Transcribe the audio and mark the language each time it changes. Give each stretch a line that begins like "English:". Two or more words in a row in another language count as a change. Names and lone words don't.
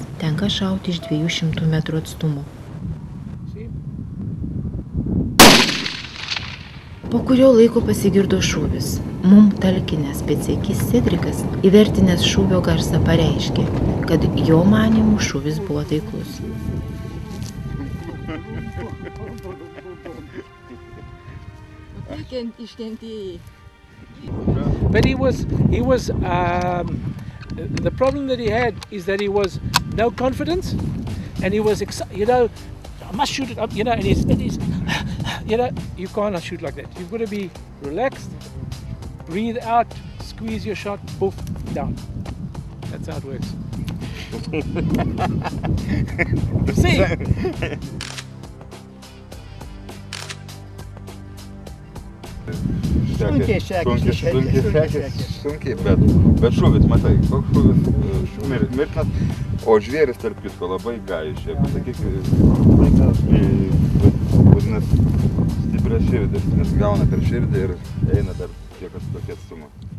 Lithuanian: Tenka šauti iš 200 metrų atstumo. Po kurio laiko pasigirdo šūvis. Mum talkinęs pėdsekys Cedrikas, įvertinęs šūvio garsą, pareiškė, kad jo manymų šūvis buvo taiklus.
English: But the problem that he had is that he was no confidence, and he was I must shoot it up, and he's you can't shoot like that. You've got to be relaxed, breathe out, squeeze your shot, poof, down. That's how it works. See?
Lithuanian: Sunkiai, bet šūvis, matai, koks šūvis mirtinas, o žvėris tarp kitko labai gaišė, pasakykime, vadinasi, stiprią širdį, nes gauna per širdį ir eina dar kiek tokį atstumą.